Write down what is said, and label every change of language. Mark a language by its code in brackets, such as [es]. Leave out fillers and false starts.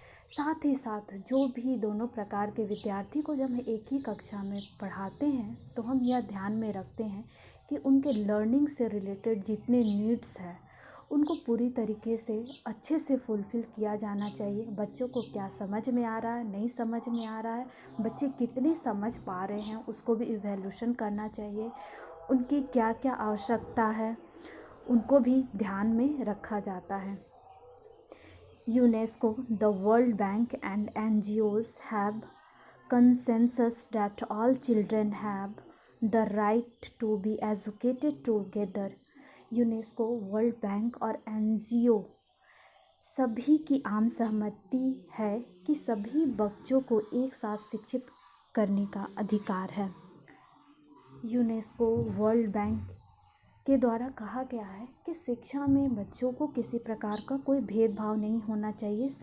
[hi] साथ ही साथ जो भी दोनों प्रकार के विद्यार्थी को जब हम एक ही कक्षा में पढ़ाते हैं तो हम यह ध्यान में रखते हैं कि उनके लर्निंग से रिलेटेड जितने नीड्स हैं उनको पूरी तरीके से अच्छे से फुलफ़िल किया जाना चाहिए। बच्चों को क्या समझ में आ रहा है, नहीं समझ में आ रहा है, बच्चे कितने समझ पा रहे हैं, उसको भी इवैल्यूएशन करना चाहिए। उनकी क्या क्या आवश्यकता है उनको भी ध्यान में रखा जाता है। [en] UNESCO, the world bank and NGOs have consensus that all children have the right to be educated together. [hi] UNESCO, world bank और NGO सभी की आम सहमति है कि सभी बच्चों को एक साथ शिक्षित करने का अधिकार है। यूनेस्को, वर्ल्ड बैंक के द्वारा कहा गया है कि शिक्षा में बच्चों को किसी प्रकार का कोई भेदभाव नहीं होना चाहिए।